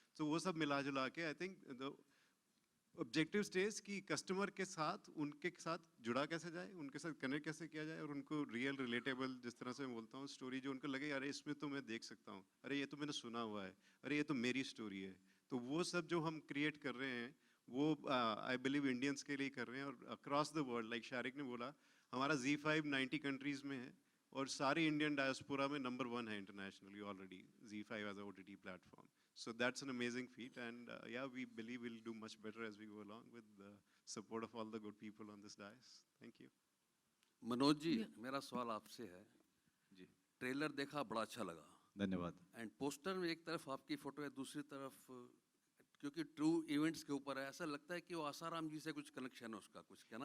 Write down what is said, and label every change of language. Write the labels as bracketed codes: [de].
[hi] तो वो सब मिला जुला के [en] I think the objective stage [hi] कि कस्टमर के साथ, उनके साथ जुड़ा कैसे जाए, उनके साथ कनेक्ट कैसे किया जाए, और उनको रियल रिलेटेबल, जिस तरह से मैं बोलता हूँ, स्टोरी जो उनको लगे अरे इसमें तो मैं देख सकता हूँ, अरे ये तो मैंने सुना हुआ है, अरे ये तो मेरी स्टोरी है। तो वो सब जो हम क्रिएट कर रहे हैं वो [en] I believe [hi] इंडियंस के लिए कर रहे हैं, और [en] across the world, like [hi] Shariq ने बोला, हमारा Z5 90 कंट्रीज़ में है, और सारी इंडियन डायस्पोरा में नंबर 1 है [en] internationally already, [hi] Z5 [en] As a OTT platform. So that's an amazing feat, and yeah, we believe we'll do much better as we go along with the support of all the good people on this dais. Thank you. [hi] Manoj ji, मेरा सवाल आपसे है जी, trailer देखा, बड़ा अच्छा लगा, धन्यवाद। And poster में एक तरफ आपकी फोटो है, दूसरी तरफ क्योंकि ट्रू इवेंट्स के ऊपर है, ऐसा लगता है कि वो आसाराम जी से कुछ कनेक्शन है उसका, कुछ कहना